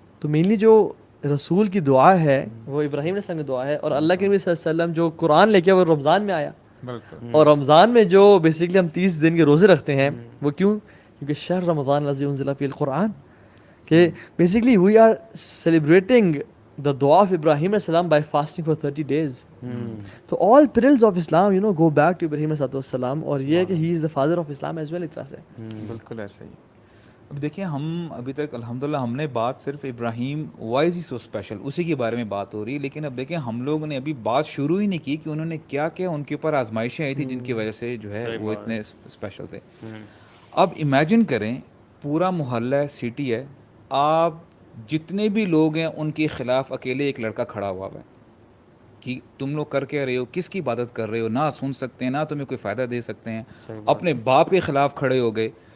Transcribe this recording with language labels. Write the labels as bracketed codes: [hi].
[ur] تو مینلی جو رسول کی دعا ہے وہ ابراہیم علیہ السلام کی دعا ہے, اور اللہ کے نبی صلی اللہ علیہ وسلم جو قرآن لے کے وہ رمضان میں آیا. اور رمضان میں جو بیسکلی ہم 30 دن کے روزے رکھتے ہیں وہ کیوں؟ کیونکہ [ar] شہر رمضان الذی انزل فیہ القرآن, [ur] کہ basically [en] We are celebrating the dua of Ibrahim alayhi salam by fasting for 30 days. So all perils of Islam, you know, go back to Ibrahim alayhi salam, [ur] اور یہ ہے کہ [en] he is the father of Islam as well. [ur] ایک طرح سے بالکل ایسا ہی. اب دیکھیں ہم ابھی تک الحمدللہ ہم نے بات صرف ابراہیم [en] why is so special [ur] اسی کے بارے میں بات ہو رہی ہے, لیکن اب دیکھیں ہم لوگوں نے ابھی بات شروع ہی نہیں کی کہ انہوں نے کیا کیا ان کے اوپر آزمائشیں آئی تھی جن کی وجہ سے جو ہے وہ اتنے اسپیشل تھے. اب امیجن کریں پورا محلہ ہے, سٹی ہے, آپ جتنے بھی لوگ ہیں ان کے خلاف اکیلے ایک لڑکا کھڑا ہوا ہے کہ تم لوگ کر کے رہے ہو, کس کی عبادت کر رہے ہو, نہ سن سکتے ہیں نہ تمہیں کوئی فائدہ دے سکتے ہیں, اپنے باپ کے خلاف کھڑے ہو گئے.